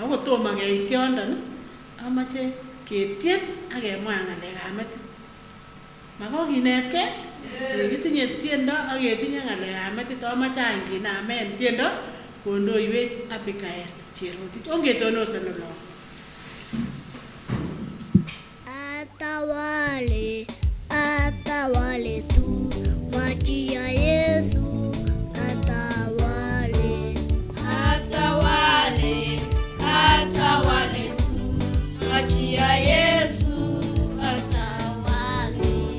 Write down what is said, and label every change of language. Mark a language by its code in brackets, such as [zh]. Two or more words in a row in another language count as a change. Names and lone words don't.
[kln] Ako tomo keit yondon amache ketien ak kemwa ng'alekab metit. Makokinetkei? Kitinye tiendo ak ketinye ng'alekab metit. Amache any kinamen tiendo kondoiwech Abigail Cherotich. Ongetonosen olon. [sw] Atawale, atawale tu, maji ya Yesu, atawale. Atawale, atawale tu, maji ya Yesu, atawale.